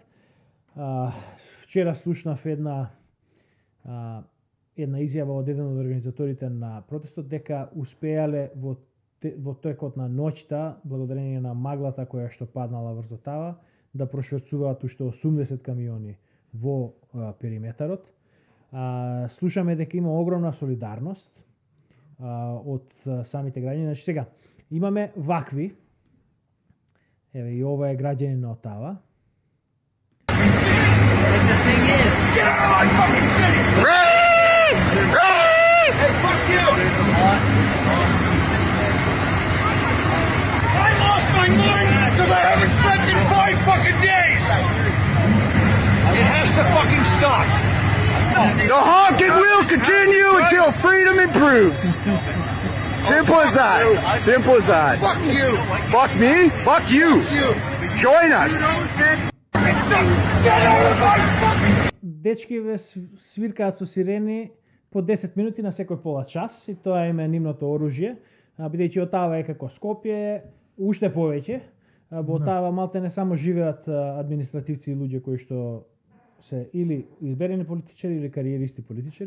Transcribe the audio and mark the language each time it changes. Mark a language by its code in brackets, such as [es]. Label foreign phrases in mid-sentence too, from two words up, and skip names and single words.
[mk] Вчера слушнав една изјава од еден од организаторите на протестот дека успеале во текот на ноќта, благодарение на маглата која што паднала врз Отава, да прошверцуваат уште 80 камиони во периметарот. Слушаме дека има огромна солидарност од самите граѓани. Значи сега имаме вакви. Еве и ова е граѓанин на Отава. [en] Hey, fuck you! I lost my mind because I haven't slept in 5 fucking days! It has to fucking stop. The honking will continue until freedom improves. Simple as that. Simple as that. Fuck you! Fuck me? Fuck you. Join us. Get out of my fucking... [mk] Дечкиве свиркаат со сирени по 10 минути на секој пола час и тоа им е нивното оружје, бидејќи Отава е како Скопје, уште повеќе. Во Отава малте не само живеат административци и луѓе кои што се или изберени политичари или кариеристи политичари.